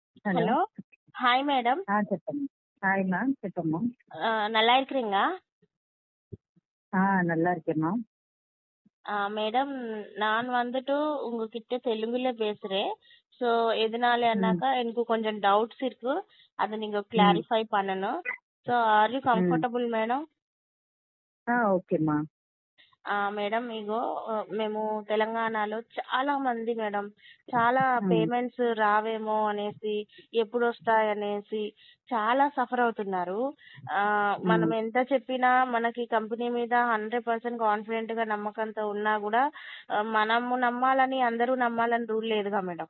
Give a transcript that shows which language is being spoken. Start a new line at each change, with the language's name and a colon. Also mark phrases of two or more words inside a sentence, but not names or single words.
English: ஹலோ. hello. hi madam.
Telugu: చెప్పండి. హాయ్ மேம், చెప్పమ్మా.
Tamil: நல்லா இருக்கிறீங்களா? நல்லா இருக்கேம்மா. மேடம், நான் வந்துட்டு உங்ககிட்ட தெலுங்குல பேசுறேன். ஸோ எதனாலனாக்கா எனக்கு கொஞ்சம் டவுட்ஸ் இருக்கு, அதை நீங்க கிளாரிஃபை பண்ணணும்.
English: ஸோ are you comfortable madam?
Telugu: ఓకేమ్మా. మేడం, ఇగో మేము తెలంగాణలో చాలా మంది మేడం చాలా పేమెంట్స్ రావేమో అనేసి, ఎప్పుడు వస్తాయనేసి చాలా సఫర్ అవుతున్నారు. మనం ఎంత చెప్పినా మనకి కంపెనీ మీద 100% కాన్ఫిడెంట్ గా నమ్మకంతో ఉన్నా కూడా మనము నమ్మాలని అందరూ నమ్మాలని రూల్ లేదుగా మేడం.